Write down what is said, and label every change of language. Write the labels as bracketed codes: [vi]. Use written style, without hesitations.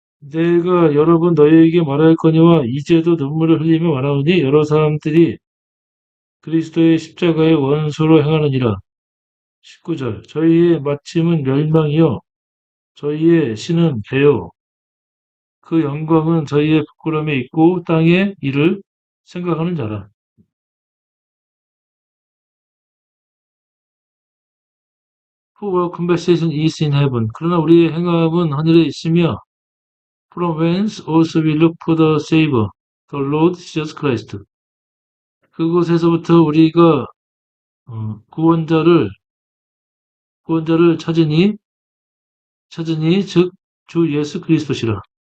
[ko] 내가 여러 번 너희에게 말하였거니와 이제도 눈물을 흘리며 말하오니 여러 사람들이 그리스도의 십자가의 원수로 행하느니라. 19절 저희의 마침은 멸망이요 저희의 신은 배요 그 영광은 저희의 부끄러움에 있고 땅의 일을 생각하는 자라. [en] For conversation is in heaven. [ko] 그러나 우리의 행함은 하늘에 있으며 [en] from whence also we look for the Savior, the Lord Jesus Christ. [ko] 그곳에서부터 우리가 구원자를 찾으니 즉 주 예수 그리스도시라.